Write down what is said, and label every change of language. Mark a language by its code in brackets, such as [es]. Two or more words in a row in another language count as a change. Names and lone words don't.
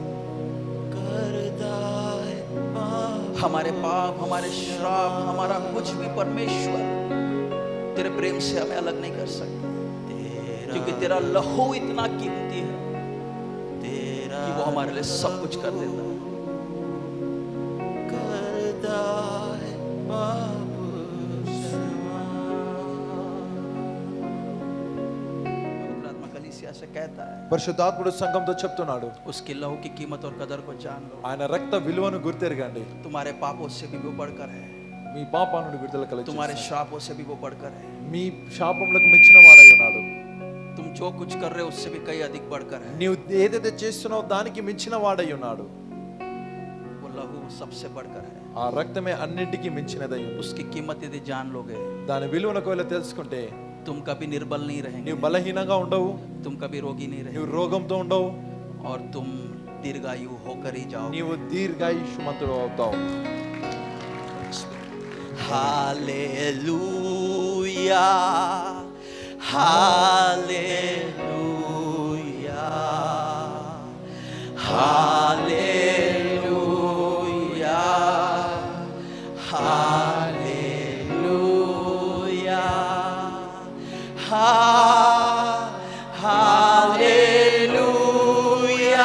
[hi] हमारे पाप, हमारे श्राप, हमारा कुछ भी परमेश्वर तेरे प्रेम से हमें अलग नहीं कर सकता, क्योंकि तेरा लहू इतना कीमती है कि वो हमारे लिए सब कुछ कर देता है। से कहता है, [te] పరిశుద్ధాత్ముడు సంఘంతో చెప్తున్నాడు, [hi] उसके लहू की कीमत और कदर को जान लो। [te] ఆయన రక్త విలువను గుర్తెరగండి। [hi] तुम्हारे पापों से भी वो बढ़कर है, [te] మీ పాపాల నుండి విడుదల కలుగు, [hi] तुम्हारे श्रापों से भी वो बढ़कर है। [te] మీ శాపములకు మించిన వాడై ఉన్నాడు। [hi] तुम जो कुछ कर रहे हो उससे भी कई अधिक बढ़कर है। [te] నీవు ఏదైతే చేస్తున్నావో దానికి మించిన వాడై ఉన్నాడు। [hi] वो लहू सबसे बढ़कर है, [te] ఆ రక్తమే అన్నింటికి మించినదై ఉంది। [hi] उसकी कीमत यदि जान लोगे [te] దాని విలువను ఒకవేళ తెలుసుకుంటే [hi] तुम कभी निर्बल नहीं रहेंगे, [te] నీవు బలహీనంగా ఉండవు, [hi] तुम कभी रोगी नहीं [te] నీవు [hi] रहेंगे, [te] రోగంతో ఉండవు, [hi] और तुम दीर्घायु होकर ही जाओगे। [te] నీవు దీర్ఘాయుష్మంతుడు అవుతావు। [hi] हालेलुया, हालेलुया, हालेलुया, हालेलुया, हालेलुया।